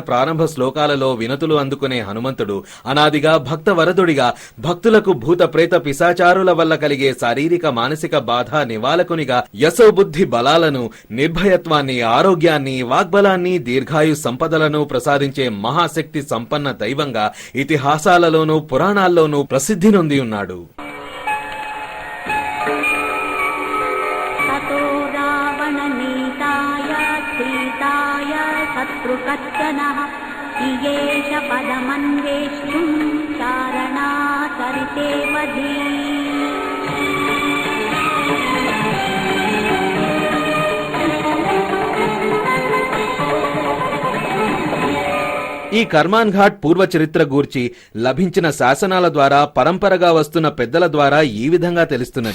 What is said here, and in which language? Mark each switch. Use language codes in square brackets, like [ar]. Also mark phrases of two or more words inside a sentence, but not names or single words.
[te] ప్రారంభ శ్లోకాలలో వినతులు అందుకునే హనుమంతుడు అనాదిగా భక్త వరదుడిగా భక్తులకు భూత ప్రేత పిశాచారుల వల్ల కలిగే శారీరక మానసిక బాధ నివాళకునిగా యశోబుద్ధి బలాలను నిర్భయత్వాన్ని ఆరోగ్యాన్ని వాగ్బలాన్ని దీర్ఘాయు సంపదలను ప్రసాదించే మహాశక్తి సంపన్న దైవంగా ఇతిహాసాలలోనూ పురాణాల్లోనూ ప్రసిద్ధి నొంది ఉన్నాడు. [sa] ततो रावणनीताय सीताय शत्रुकर्षणः इयेष पदमन्वेष्टुं चारणाचरिते वधी. [te] ఈ కర్మాన్ ఘాట్ పూర్వ చరిత్ర గూర్చి లభించిన శాసనాల ద్వారా పరంపరగా వస్తున్న పెద్దల ద్వారా ఈ విధంగా తెలుస్తున్నది.